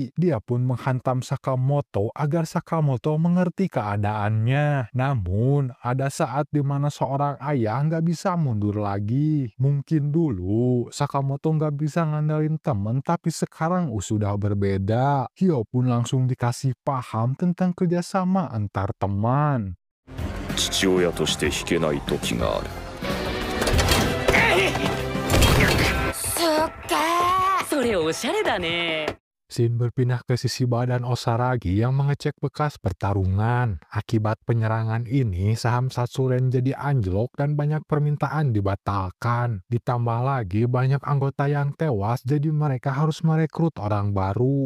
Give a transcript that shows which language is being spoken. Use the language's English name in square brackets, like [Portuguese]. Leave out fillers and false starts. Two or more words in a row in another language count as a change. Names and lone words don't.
[Indonesian] Dia pun menghantam Sakamoto agar Sakamoto mengerti keadaannya. Namun, ada saat di mana seorang ayah nggak bisa mundur lagi. Mungkin dulu Sakamoto nggak bisa ngandelin temen, tapi sekarang sudah berbeda. Hyo pun langsung dikasih paham tentang kerjasama antar teman. [Japanese] 父親として引けない時がある。そっかー、それおしゃれだね。 [Indonesian] Shin berpindah ke sisi badan Osaragi yang mengecek bekas pertarungan. Akibat penyerangan ini, saham Satsuren jadi anjlok dan banyak permintaan dibatalkan. Ditambah lagi banyak anggota yang tewas, jadi mereka harus merekrut orang baru.